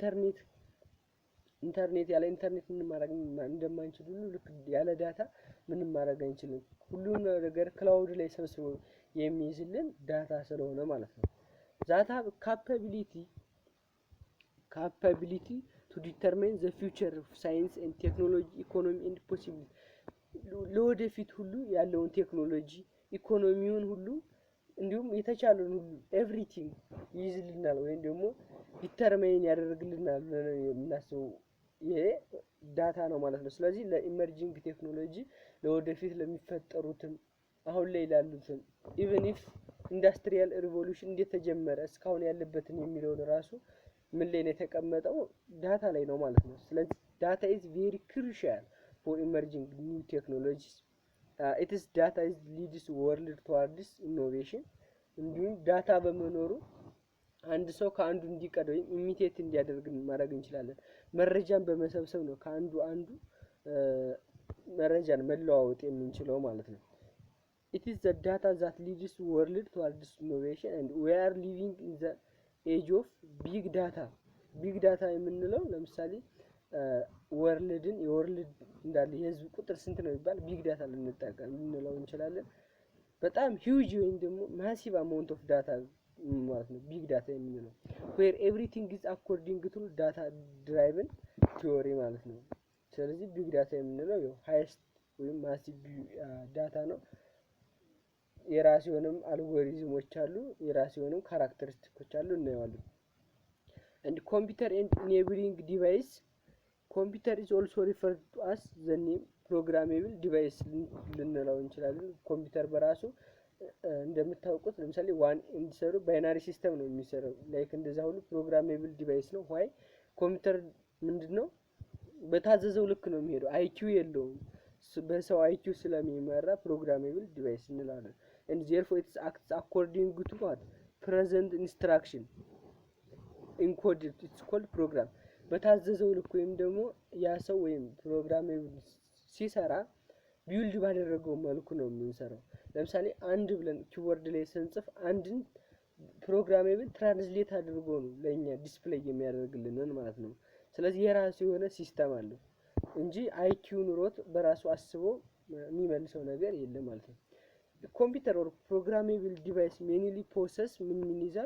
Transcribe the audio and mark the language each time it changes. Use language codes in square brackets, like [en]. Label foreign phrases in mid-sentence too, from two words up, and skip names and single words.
[am] ኢንተርኔት ያለ ኢንተርኔት ምንም ማድረግ እንደማንችል ሁሉ ልክ ያለ ዳታ ምንም ማድረግ አንችልም። ሁሉም ነገር ክላውድ ላይ ሰብስቦ የሚይዝልን ዳታ ስለሆነ ማለት ነው። ዳታ [en] ካፓቢሊቲ to determine the future of science and technology, economy and possibility [am] ለወደፊት ሁሉ ያለውን ቴክኖሎጂ ኢኮኖሚውን ሁሉ እንዲሁም የተቻለውን ሁሉ ኤቭሪቲንግ ይይዝልናል ወይም ደግሞ ዲተርማይን ያደርግልናል ብለን የምናስበው ይሄ ዳታ ነው ማለት ነው። ስለዚህ ለኢመርጂንግ ቴክኖሎጂ ለወደፊት ለሚፈጠሩትም አሁን ላይ ላሉትም [en] even if industrial revolution [am] እንዴት ተጀመረ እስካሁን ያለበትን የሚለውን ራሱ ምን ላይ ነው የተቀመጠው? ዳታ ላይ ነው ማለት ነው። ስለዚህ [en] data is very crucial for emerging new technologies it is data is leads world towards innovation [am] እንዲሁም ዳታ በመኖሩ አንድ ሰው ከአንዱ እንዲቀድ ወይም ኢሚቴት እንዲያደርግ ማድረግ እንችላለን። መረጃን በመሰብሰብ ነው ከአንዱ መረጃን መለዋወጥ የምንችለው ማለት ነው። [en] it is the data that leads world towards innovation and we are living in the age of big data [am] የምንለው ለምሳሌ ወርልድን የወርልድ እንዳለ የህዝብ ቁጥር ስንት ነው ይባል [en] big data [am] ልንለው እንችላለን። በጣም ሂውጅ ወይም ደግሞ [en] massive amount of data [am] ማለት ነው [en] big data [am] የምንለው [en] where everything is according to data driven theory [am] ማለት ነው። ስለዚህ [en] big data [am] የምንለው ያው ሃይስት ወይም [en] massive data [am] ነው። የራሱ የሆነም አልጎሪዝሞች አሉ፣ የራሱ የሆነም ካራክተሪስቲኮች አሉ እናየዋለን። [en] and computer and enabling device computer is also referred to as the name programmable device [am] ልንለው እንችላለን። ኮምፒውተር በራሱ እንደምታውቁት ለምሳሌ ዋን እንዲሰሩ [en] binary system [am] ነው የሚሰራው ላይክ እንደዛ ሁሉ [en] programmable device [am] ነው። ዋይ ኮምፒውተር ምንድነው በታዘዘው ልክ ነው የሚሄደው፣ አይኪው የለውም። በሰው አይኪው ስለሚመራ [en] programmable device [am] እንላለን። [en] and therefore it acts according to what present instruction encoded it's called program [am] በታዘዘው ልክ ወይም ደግሞ ያ ሰው ወይም ፕሮግራሜብል ሲሰራ ቢልድ ባደረገው መልኩ ነው የምንሰራው። ለምሳሌ አንድ ብለን ኪቦርድ ላይ ስንጽፍ አንድን ፕሮግራሜብል ትራንስሌት አድርጎ ነው ለኛ ዲስፕሌይ የሚያደርግልን ማለት ነው። ስለዚህ የራሱ የሆነ ሲስተም አለው እንጂ አይኪው ኑሮት በራሱ አስቦ የሚመልሰው ነገር የለም ማለት ነው። [en] computer or programmable device mainly process [am] ምን ይዛል?